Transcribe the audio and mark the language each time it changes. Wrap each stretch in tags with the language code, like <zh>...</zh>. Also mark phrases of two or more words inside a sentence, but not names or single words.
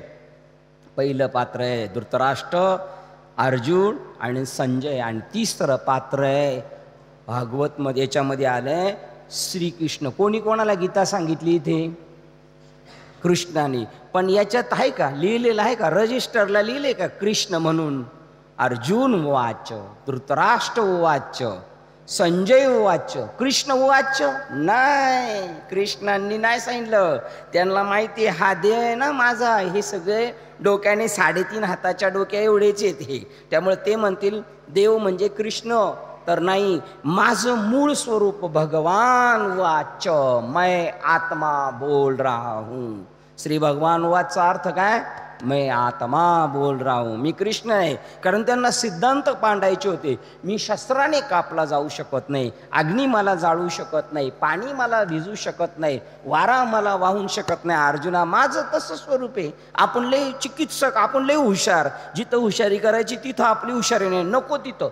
<mr>पहिलं पात्र आहे धृतराष्ट्र, अर्जुन आणि संजय. आणि तिसरं पात्र आहे भागवत मध्ये, याच्यामध्ये आलंय श्रीकृष्ण. कोणी कोणाला गीता सांगितली इथे? कृष्णाने. पण याच्यात आहे का लिहिलेलं आहे का, रजिस्टरला लिहिले का कृष्ण म्हणून? अर्जुन उवाच धृतराष्ट्र उवाच संजय उवाच कृष्ण उवाच नाही. कृष्णांनी नाही सांगितलं. त्यांना माहिती आहे हा देह आहे ना माझा, हे सगळे डोक्याने 3.5 हाताच्या डोक्या एवढेच आहेत हे, त्यामुळे ते म्हणतील देव म्हणजे कृष्ण. तर नाही, माझं मूळ स्वरूप भगवान वाच</mr> <hi>मैं आत्मा बोल रहा हूं.</hi> <mr>श्री भगवान वाचा अर्थ काय?</mr> <hi>मैं आत्मा बोल रहा हूं.</hi> <mr>मी कृष्ण आहे. कारण त्यांना सिद्धांत मांडायचे होते. मी शस्त्राने कापला जाऊ शकत नाही, अग्नी मला जाळू शकत नाही, पाणी मला भिजू शकत नाही, वारा मला वाहून शकत नाही. अर्जुना माझं तसं स्वरूप आहे. आपण लय चिकित्सक, आपण लय हुशार, जिथं हुशारी करायची तिथं आपली हुशारी नाही, नको तिथं.</mr>